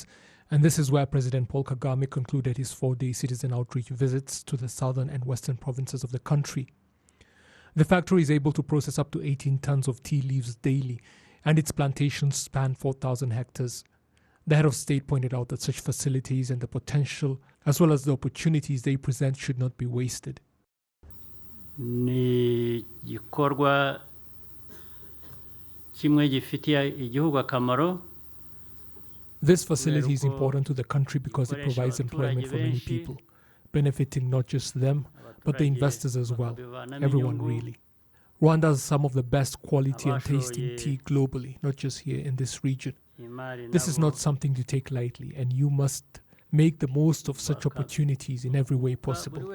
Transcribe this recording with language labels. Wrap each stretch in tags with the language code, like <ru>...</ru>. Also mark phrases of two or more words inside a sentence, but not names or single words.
<en>And this is where President Paul Kagame concluded his 4-day citizen outreach visits to the southern and western provinces of the country. The factory is able to process up to 18 tons of tea leaves daily, and its plantations span 4,000 hectares. The head of state pointed out that such facilities and the potential, as well as the opportunities they present, should not be wasted.</en> <rw>Ni gikorwa kimwe gifitiye igihugu akamaro.</rw> <en>This facility is important to the country because it provides employment for many people, benefiting not just them, but the investors as well, everyone really. Rwanda has some of the best quality and tasting tea globally, not just here in this region. This is not something to take lightly, and you must make the most of such opportunities in every way possible.</en>